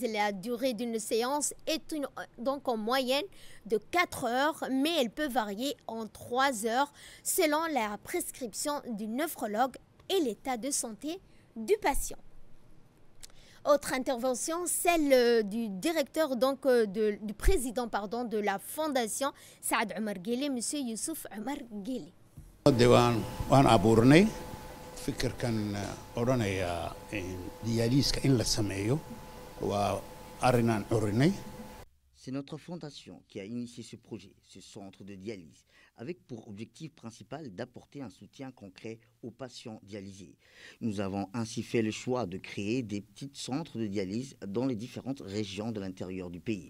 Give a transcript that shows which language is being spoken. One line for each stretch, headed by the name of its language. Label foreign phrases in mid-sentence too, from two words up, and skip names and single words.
French: La durée d'une séance est donc en moyenne de 4 heures, mais elle peut varier en 3 heures selon la prescription du nephrologue et l'état de santé du patient. Autre intervention, celle du directeur du président de la fondation Saad Oumar Guelleh, M. Youssouf Oumar Guelleh.
Somali: waan abuurnay fikirkan odhanaya dialyska in la sameeyo waa arrinaan curinay.
French: C'est notre fondation qui a initié ce projet, ce centre de dialyse, avec pour objectif principal d'apporter un soutien concret aux patients dialysés. Nous avons ainsi fait le choix de créer des petits centres de dialyse dans les différentes régions de l'intérieur du pays.